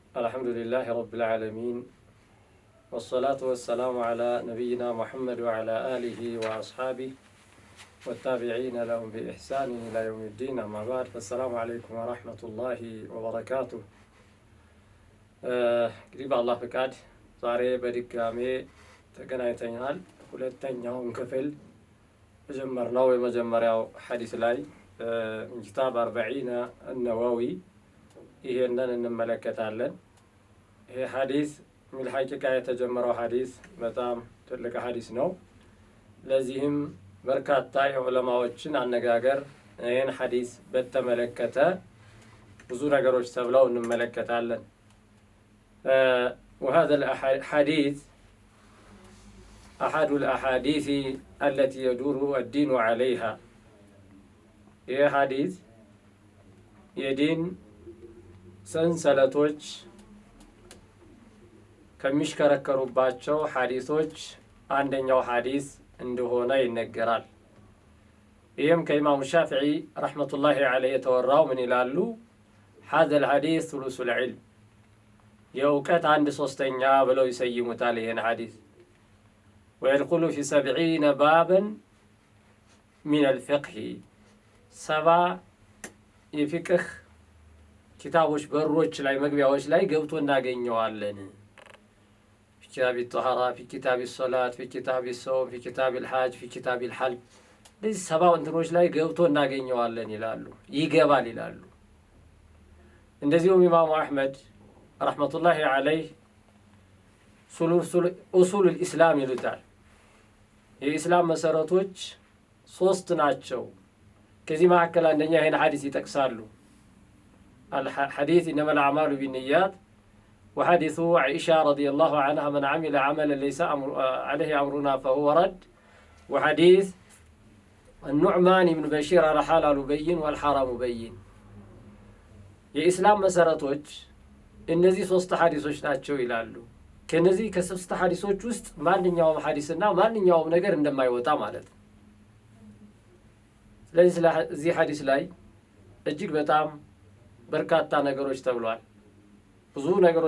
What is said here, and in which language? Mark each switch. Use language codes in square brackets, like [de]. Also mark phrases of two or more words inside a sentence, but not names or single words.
[ar] الحمد لله رب العالمين والصلاة والسلام على نبينا محمد وعلى آله وأصحابه والتابعين لهم بإحسان إلى يوم الدين. أما بعد فالسلام عليكم ورحمة الله وبركاته. قريب الله فكاد [am] ዛሬ በድጋሜ ተገናኝተናል። ሁለተኛውን ክፍል ጀመርነው። የመጀመሪያው ሐዲስ ላይ ኪታብ 40 النووي ይሄንን እንመለከታለን። ይሄ ሐዲስ ምን ሐቂቃ የተጀመረው ሐዲስ በጣም ትልቅ ሐዲስ ነው። ለዚህም በርካታ የዑለማዎችን አነጋገር ይሄን ሐዲስ በተመለከተ ብዙ ነገሮች ተብለው እንመለከታለን። [ar] وهذا الحديث أحد الأحاديث التي يدور الدين عليها. [am] ይህ ሐዲስ የዲን ሰንሰለቶች ከሚሽከረከሩባቸው ሐዲሶች አንደኛው ሐዲስ እንደሆነ ይነገራል። ይህም ከኢማሙ ሻፊዒ [ar] رحمة الله عليه [am] የተወራው ምን ይላሉ? [ar] هذا الحديث ثلث العلم [am] የእውቀት 1/3 ብለው ይሰይሙታል ይህን ሐዲስ። [ar] ويدخل في 70 بابا من الفقه [am] 70 የፊቅህ ኪታቦች በሮች ላይ መግቢያዎች ላይ ገብቶ እናገኘዋለን። [ar] في كتاب الطهارة، في كتاب الصلاة، في كتاب الصوم، في كتاب الحج، في كتاب الحلق [am] ለዚህ 70 እንትኖች ላይ ገብቶ እናገኘዋለን ይላሉ፣ ይገባል ይላሉ። እንደዚሁም ኢማሙ አሕመድ [ar] رحمة الله عليه أصول الإسلام [am] ይሉታል። የኢስላም መሰረቶች 3 ናቸው። ከዚህ መካከል አንደኛ ይሄን ሐዲስ ይጠቅሳሉ። الحديث [ar] إنما الأعمال بالنيات، وحديث عائشة رضي الله عنها من عمل عملا ليس عليه أمرنا فهو رد، وحديث النعمان بن بشير الحلال بين والحرام بين። [am] የኢስላም መሰረቶች እነዚህ 3 ሐዲሶች ናቸው ይላሉ። ከነዚህ ከ3 ሐዲሶች ውስጥ ማንኛውም ሐዲስና ማንኛውም ነገር እንደማይወጣ ማለት ነው። ስለዚህ ስለዚህ ሐዲስ ላይ እጅግ በጣም በርካታ ነገሮች ተብሏል። ብዙ ነገሮች